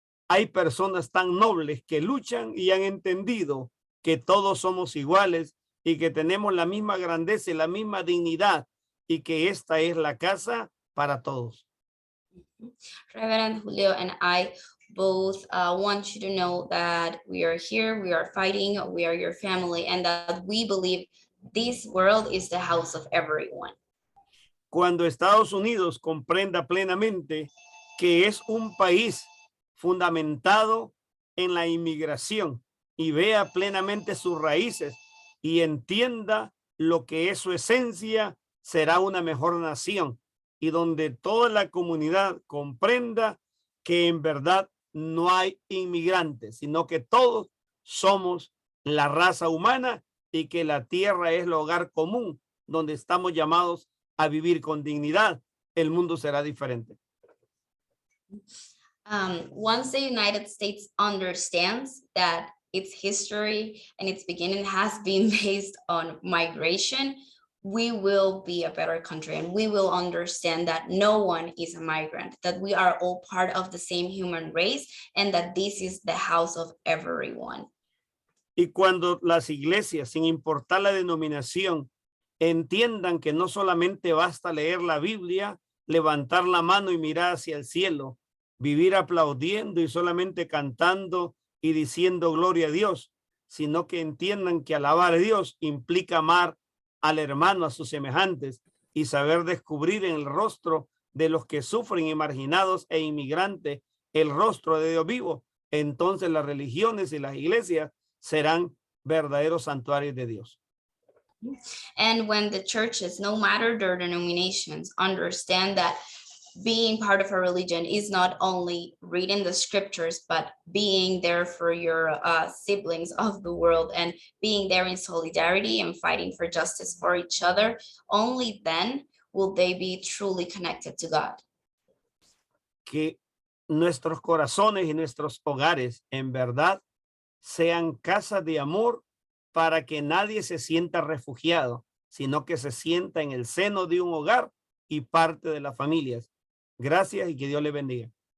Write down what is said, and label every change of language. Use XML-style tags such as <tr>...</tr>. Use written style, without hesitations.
<es>hay personas tan nobles que luchan y han entendido que todos somos iguales y que tenemos la misma grandeza y la misma dignidad y que esta es la casa para todos.</es> <en>Reverend Julio and I both want you to know that we are here, we are fighting, we are your family, and that we believe this world is the house of everyone.</en> <es>Cuando Estados Unidos comprenda plenamente que es un país fundamentado en la inmigración y vea plenamente sus raíces y entienda lo que es su esencia, será una mejor nación y donde toda la comunidad comprenda que en verdad no hay inmigrantes, sino que todos somos la raza humana y que la tierra es el hogar común donde estamos llamados a vivir con dignidad, el mundo será diferente.</es> <en>Once the United States understands that its history and its beginning has been based on migration, we will be a better country and we will understand that no one is a migrant, that we are all part of the same human race and that this is the house of everyone.</en> <es>Y cuando las iglesias, sin importar la denominación, entiendan que no solamente basta leer la Biblia, levantar la mano y mirar hacia el cielo, vivir aplaudiendo y solamente cantando y diciendo gloria a Dios, sino que entiendan que alabar a Dios implica amar al hermano, a sus semejantes y saber descubrir en el rostro de los que sufren y marginados e inmigrantes el rostro de Dios vivo. Entonces las religiones y las iglesias serán verdaderos santuarios de Dios.</es> <en>And when the churches, no matter their denominations, understand that being part of a religion is not only reading the scriptures, but being there for your siblings of the world and being there in solidarity and fighting for justice for each other, only then will they be truly connected to God.</en> <es>Que nuestros corazones y nuestros hogares en verdad sean casas de amor para que nadie se sienta refugiado, sino que se sienta en el seno de un hogar y parte de las familias. Gracias y que Dios le bendiga.</es>